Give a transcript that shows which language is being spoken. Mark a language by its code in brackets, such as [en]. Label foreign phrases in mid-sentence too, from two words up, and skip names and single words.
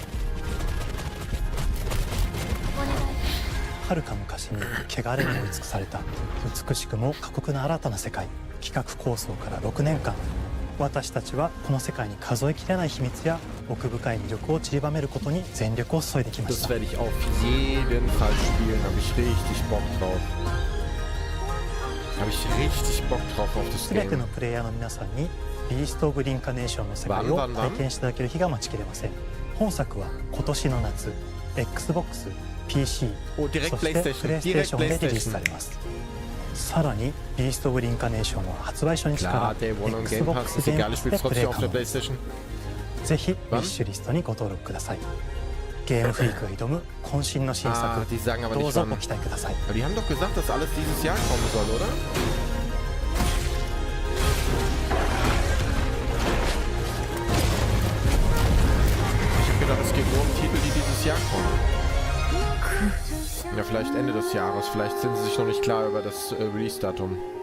[ja] 遥か昔に汚れに追い尽くされた美しくも過酷な新たな世界。企画構想から6年間、私たちはこの世界に数えきれない秘密や奥深い魅力を散りばめることに全力を注いできました。 [de] Das werde ich auf jeden Fall spielen, habe ich richtig Bock drauf. Habe ich richtig Bock drauf auf das [ja] 全て [de] Game. [ja] のプレイヤーの皆さんにビースト・オブ・リンカネーションの世界を体験していただける日が待ちきれません。本作は今年の夏 XBOX、PC、そしてプレイステーションでリリースされます。さらにビースト・オブ・リンカネーションは発売初日から XBOX ゲームパスでプレイ可能です。ぜひウィッシュリストにご登録ください。ゲームフリークが挑む渾身の新作、どうぞご期待ください。 [de] Die haben doch gesagt, dass alles dieses Jahr kommen soll, oder? Ich habe gedacht, es geht nur um Titel, die dieses Jahr kommen. Ja, vielleicht Ende des Jahres. Vielleicht sind sie sich noch nicht klar über das Release-Datum.